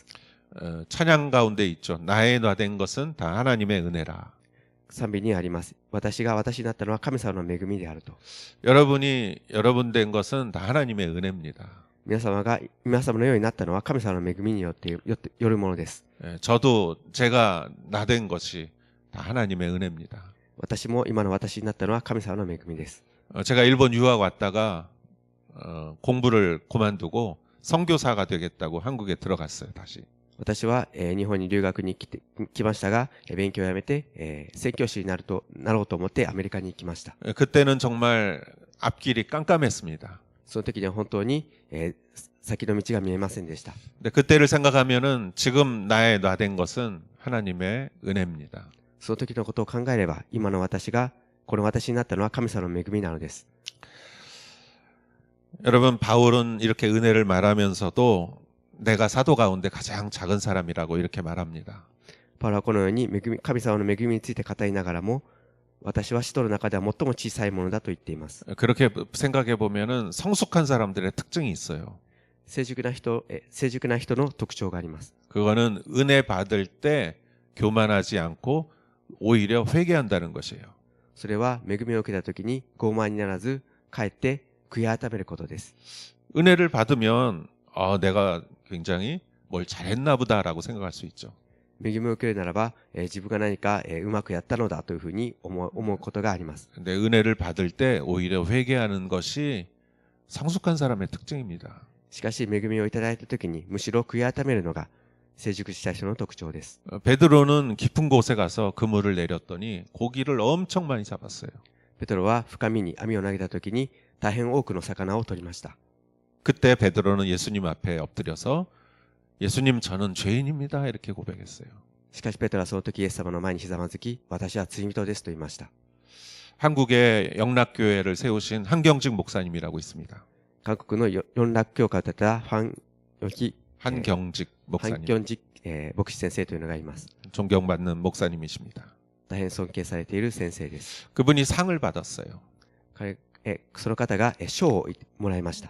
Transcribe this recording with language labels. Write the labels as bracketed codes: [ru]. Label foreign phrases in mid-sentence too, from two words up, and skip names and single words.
[ko] 찬양 가운데 있죠. 나의 나 된 것은 다 하나님의 은혜라. [ja] 賛美にあります。私が私になったのは神様の恵みであると。 [ko] 여러분이 여러분 된 것은 다 하나님의 은혜입니다. [ja] 皆様が皆様のようになったのは神様の恵みによるものです。 [ko] 저도 제가 나 된 것이 다 하나님의 은혜입니다. [ja] 私も今の私になったのは神様の恵みです。 [ko] 제가 일본 유학 왔다가 공부를 그만두고 선교사가 되겠다고 한국에 들어갔어요. 다시. [ja] 私は、日本に留学に来ましたが、勉強をやめて、宣教師になろうと思ってアメリカに行きました。 [ko] 그때는 정말 앞길이 깜깜했습니다. [ja] その時には本当に、先の道が見えませんでした。 [ko] 근데 그때를 생각하면은 지금 나의 나된 것은 하나님의 은혜입니다. [ja] その時のことを考えれば、今の私が、この私になったのは神様の恵みなのです。 [ko] 여러분, 바울은 이렇게 은혜를 말하면서도 내가 사도 가운데 가장 작은 사람이라고 이렇게 말합니다. [ja] パウロはこのように神様の恵みについて語りながらも、私は使徒の中では最も小さいものだと言っています。 [ko] 그렇게 생각해 보면은 성숙한 사람들의 특징이 있어요. [ja] 成熟な人の特徴があります。 [ko] 그거는 은혜 받을 때 교만하지 않고 오히려 회개한다는 것이에요. [ja] それは恵みを受けた時に傲慢にならず、かえって悔い改めることです。 [ko] 은혜를 받으면 내가 굉장히 뭘 잘했나 보다라고 생각할 수 있죠. [ja] 恵みを受けるならば、自分が何か、うまくやったのだというふうに思うことがあります。 [ko] 근데 은혜를 받을 때 오히려 회개하는 것이 성숙한 사람의 특징입니다. [ja] しかし恵みをいただいた時にむしろ悔い改めるのが成熟した人の特徴です。 [ko] 베드로는 깊은 곳에 가서 그물을 내렸더니 고기를 엄청 많이 잡았어요. [ja] ペトロは深みに網を投げた時に大変多くの魚を取りました。 [ko] 그때 베드로는 예수님 앞에 엎드려서 예수님 저는 죄인입니다 이렇게 고백했어요. [ja] しかしペトロはその時イエス様の前にひざまずき、私は罪人ですと言いました。 [ko] 한국에 영락교회를 세우신 한경직 목사님이라고 있습니다. [ja] 韓国の四楽教会を建てた 한경직 ハン [ko] 목사님. [ja] キョンジ牧師先生というのがいます。 [ko] 존경받는 목사님이십니다. [ja] 大変尊敬されている先生です。 [ko] 그분이 상을 받았어요. [ja] その方が賞をもらいました。